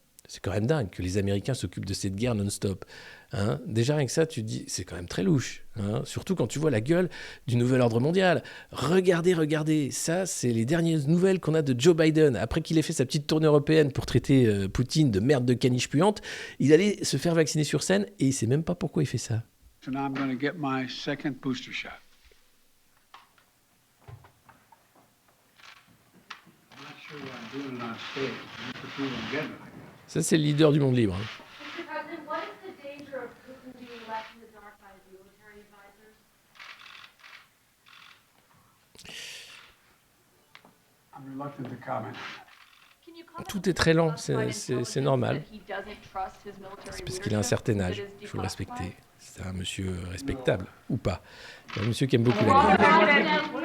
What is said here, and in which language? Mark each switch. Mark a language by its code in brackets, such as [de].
[fr] C'est quand même dingue que les Américains s'occupent de cette guerre non-stop. Hein, déjà, rien que ça, tu te dis, c'est quand même très louche. Hein, surtout quand tu vois la gueule du nouvel ordre mondial. Regardez. Ça, c'est les dernières nouvelles qu'on a de Joe Biden. Après qu'il ait fait sa petite tournée européenne pour traiter Poutine de merde de caniche puante, il allait se faire vacciner sur scène et il ne sait même pas pourquoi il fait ça. [en] So now I'm going to get my second booster shot. I'm not sure why I'm doing it on stage. I'm just afraid I'm getting it. [fr] Ça, c'est le leader du monde libre. Hein. [en] Mr. President, what is the danger of Putin being left in the dark by his military advisors? I'm reluctant to comment. [fr] Tout est très lent, c'est normal. C'est parce qu'il a un certain âge, il faut le respecter. C'est un monsieur respectable, ou pas. C'est un monsieur qui aime beaucoup la guerre.